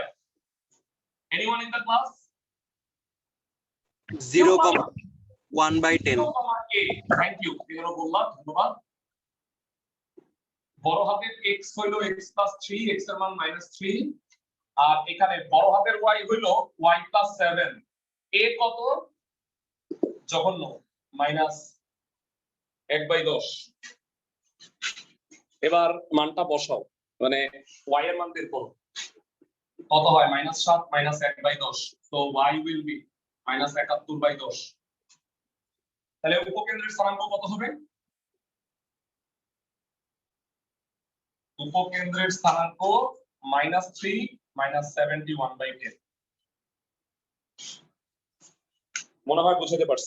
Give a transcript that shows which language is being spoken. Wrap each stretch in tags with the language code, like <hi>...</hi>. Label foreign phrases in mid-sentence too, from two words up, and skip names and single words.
<en>Anyone in the class?</en> <bn>0,1/10।</bn> <en>thank you,</en> <bn>এরও বললাম, ধন্যবাদ। বড় হাতের x হইল x + 3, x এর মান -3, আর এখানে বড় হাতের y হইল y + 7, a কত? জঘন্য, -1/10। এবার মানটা বসাও, মানে y এর মান বের করো, কত হয়?</bn> <en>-7 -1/10, so y will be -71/10।</en> <bn>তাহলে উপকেন্দ্রের স্থানাঙ্ক কত হবে? উপকেন্দ্রের স্থানাঙ্ক -3 -71/10। মনে হয় বুঝাতে পারছি।</bn>